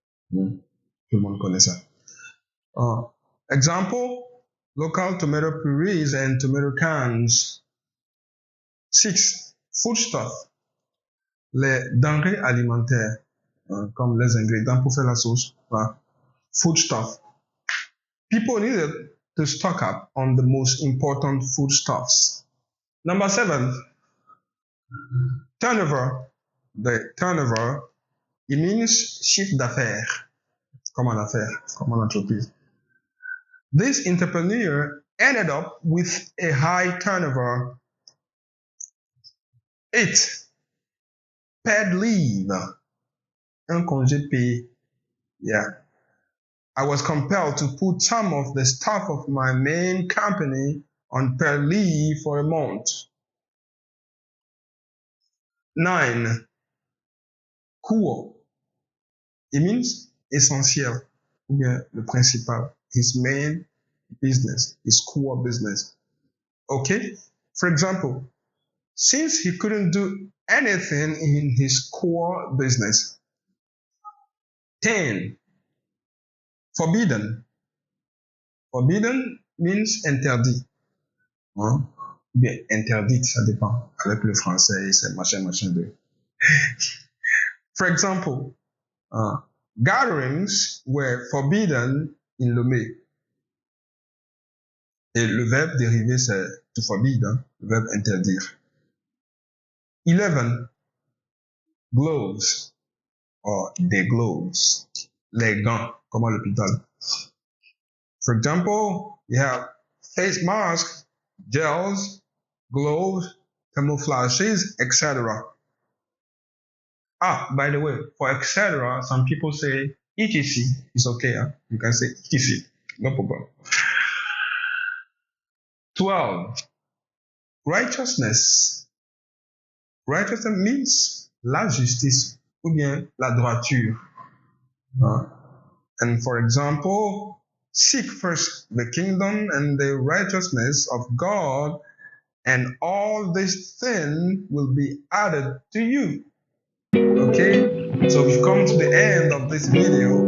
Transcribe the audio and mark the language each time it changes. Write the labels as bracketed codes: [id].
[fr] Tout le monde connaît ça. [en] Example, local tomato purees and tomato cans. [fr] 6, foodstuff, les denrées alimentaires, comme les ingrédients pour faire la sauce. [en] Foodstuff. People needed to stock up on the most important foodstuffs. Number 7, turnover, the turnover It means [fr] chiffre d'affaires, comme en affaires, comme en entreprise. [en] This entrepreneur ended up with a high turnover. 8. Paid leave. [fr] Un congé payé. [en] Yeah. I was compelled to put some of the staff of my main company on paid leave for a month. [fr] 9. Core. [en] It means [fr] essentiel, ou bien le principal. [en] His main business, his core business. Okay? For example, since he couldn't do anything in his core business. 10. Forbidden. Forbidden means interdit. Hein? [fr] Bien, interdite, ça dépend. Avec le français, c'est machin de. [en] For example, gatherings were forbidden in Lomé. [fr] Et le verbe dérivé, c'est to forbid, hein? Le verbe interdire. 11. Gloves. [en] Or des gloves. [fr] Les gants, comme à l'hôpital. [en] For example, you have face masks, gels, gloves, camouflages, etc. By the way, for etc., some people say etc. It's okay. Huh? You can say etc. No problem. 12. Righteousness. Righteousness means [fr] la justice ou bien la droiture. [en] And for example, seek first the kingdom and the righteousness of God, and all these things will be added to you. Okay? So we've come to the end of this video.